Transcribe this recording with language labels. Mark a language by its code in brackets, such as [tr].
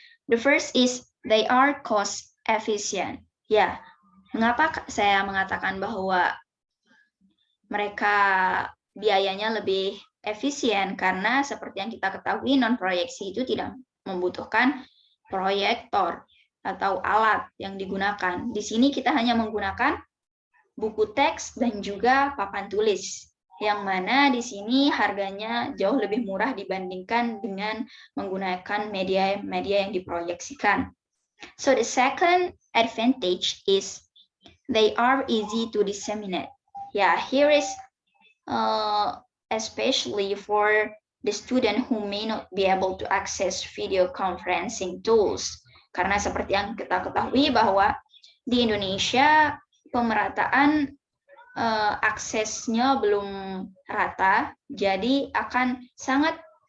[en] The first is they are cost efficient. [id] Ya, mengapa saya mengatakan bahwa mereka biayanya lebih efisien? Karena seperti yang kita ketahui, non-proyeksi itu tidak membutuhkan proyektor atau alat yang digunakan. Di sini kita hanya menggunakan buku teks dan juga papan tulis, yang mana di sini harganya jauh lebih murah dibandingkan dengan menggunakan media yang diproyeksikan. [en] So the second advantage is they are easy to disseminate. Yeah, here is especially for the student who may not be able to access video conferencing tools. [id] Karena seperti yang kita ketahui bahwa di Indonesia pemerataan aksesnya belum rata, jadi akan sangat